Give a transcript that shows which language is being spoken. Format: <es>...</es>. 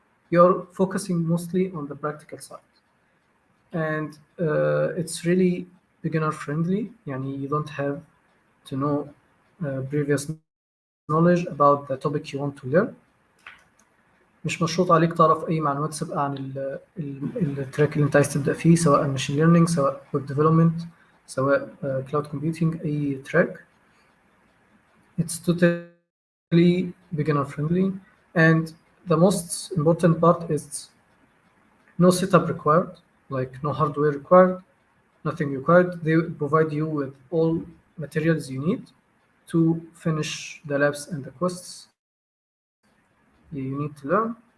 <en>You're focusing mostly on the practical side, and it's really beginner friendly.</en> <ar>يعني</ar> <en>you don't have to know previous knowledge about the topic you want to learn.</en> <ar>مش مشروط عليك تعرف أي معلومات سابقة عن التراك اللي أنت عايز تبدأ فيه، سواء ماشين ليرنينج، سواء ويب ديفلوبمنت، سواء كلاود كومبيوتينج، أي تراك.</ar> <en>It's totally beginner friendly, and the most important part is no setup required, like no hardware required, nothing required. They provide you with all materials you need to finish the labs and the quests you need to learn.</en>